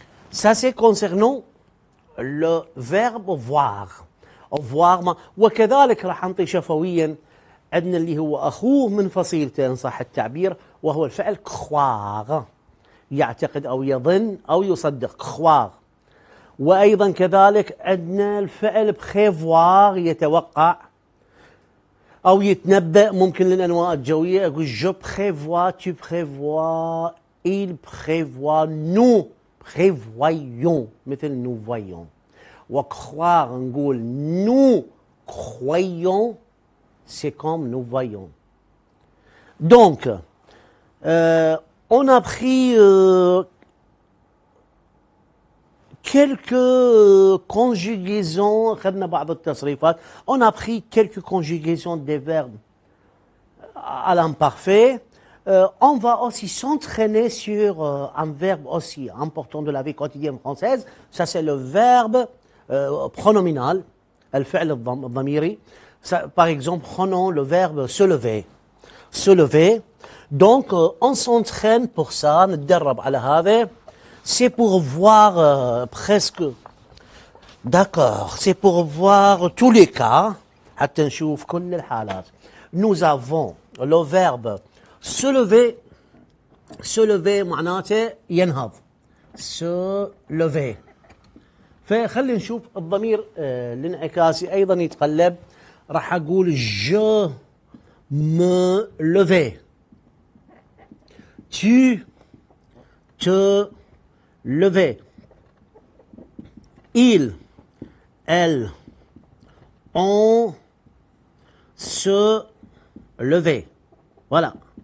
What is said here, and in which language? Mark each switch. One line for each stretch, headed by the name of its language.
French: Ça c'est concernant le verbe voir.
Arabic: voir وكذلك راح نعطي شفويا عندنا اللي هو أخوه من فصيلته إن صح التعبير وهو الفعل croire يعتقد أو يظن أو يصدق croire. وأيضا كذلك عندنا الفعل prévoir يتوقع أو يتنبأ ممكن للأنواع الجوية أقول
French: je prévois tu prévois il prévoit nous prévoyons
Arabic: مثل
French: nous voyons. وcroire
Arabic: نقول
French: nous croyons c'est comme nous voyons. Donc on a pris quelques conjugaisons
Arabic: خدنا بعض التصريفات.
French: On a pris quelques conjugaisons des verbes à l'imparfait. On va aussi s'entraîner sur un verbe aussi important de la vie quotidienne française. Ça c'est le verbe pronominal,
Arabic: الفعل الضميري.
French: Par exemple, prenons le verbe se lever. Se lever. Donc, on s'entraîne pour ça,
Arabic: نتدرب على هذا.
French: C'est pour voir presque. D'accord, c'est pour voir tous les cas.
Arabic: حتى نشوف كل الحالات.
French: Nous avons le verbe se lever.
Arabic: Se lever معناته ينهض.
French: Se lever.
Arabic: فخلي نشوف الضمير الانعكاسي أيضا يتقلب. راح أقول
French: je me levais. Tu te levais. Il, elle, on se levait. Voilà.